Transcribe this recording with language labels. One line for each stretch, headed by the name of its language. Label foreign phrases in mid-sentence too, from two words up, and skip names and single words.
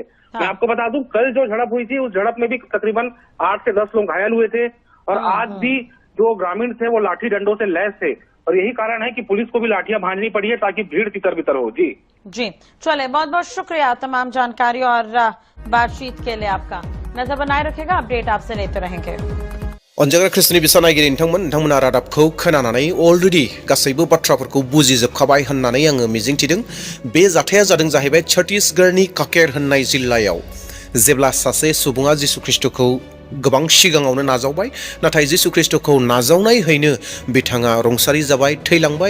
Hindi: मैं आपको बता दूं, कल जो झड़प हुई थी उस झड़प में भी तकरीबन 8 से 10 लोग घायल हुए थे और आज भी जो ग्रामीण थे वो लाठी डंडों से लैस थे, और यही कारण है कि पुलिस को भी लाठियां भांजनी पड़ी है ताकि भीड़ तितर बितर हो। जी जी, चले, बहुत बहुत शुक्रिया तमाम जानकारी और बातचीत के लिए आपका। नजर बनाए रखेगा, अपडेट आपसे लेते रहेंगे।
Bodo: अनजाग्रा ख्रिस्टनि बिसा नायगिरि नोंथांमोना रादाबखौ खोनानानै अलरेडि गासैबो बाथ्राफोरखौ बुजिजोबखाबाय होननानै आङो मिजिंथिदों। बे जाथाया जादों जाहैबाय छत्तीसगढ़नि काकेर होननाय जिल्लायाव, जेब्ला सासे सुबुङा जिसु ख्रिस्टखौ गोबां सिगाङावनो नाजावबाय, नाथाय जिसु ख्रिस्टखौ नाजावनायहैनो बिथाङा रुंसारि जाबाय, थैलांबाय।